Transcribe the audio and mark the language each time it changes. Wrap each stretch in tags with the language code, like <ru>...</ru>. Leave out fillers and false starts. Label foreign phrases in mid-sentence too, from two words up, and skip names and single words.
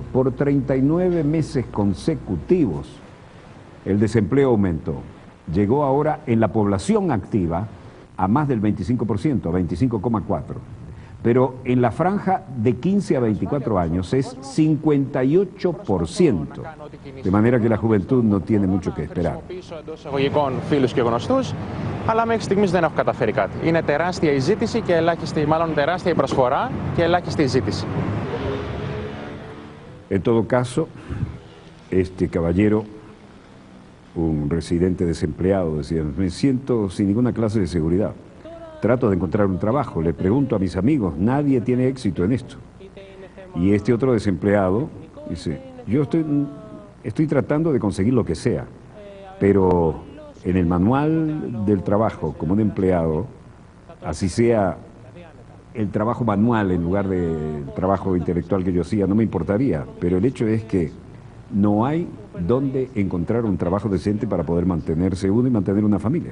<es>Por 39 meses consecutivos, el desempleo aumentó. Llegó ahora en la población activa a más del 25%, a 25,4%. Pero en la franja de 15 a 24 años es 58%. De manera que la juventud no tiene mucho que esperar.</es> <el>Αλλά μέχρι στιγμής δεν έχω καταφέρει κάτι. Είναι τεράστια η ζήτηση και ελάχιστη, μάλλον τεράστια η προσφορά και ελάχιστη η ζήτηση.</el> <es>En todo caso, este caballero, un residente desempleado, decía, me siento sin ninguna clase de seguridad. Trato de encontrar un trabajo, le pregunto a mis amigos, nadie tiene éxito en esto. Y este otro desempleado dice, yo estoy tratando de conseguir lo que sea, pero en el manual del trabajo como un empleado, así sea el trabajo manual en lugar del trabajo intelectual que yo hacía, no me importaría, pero el hecho es que no hay dónde encontrar un trabajo decente para poder mantenerse uno y mantener una familia.</es>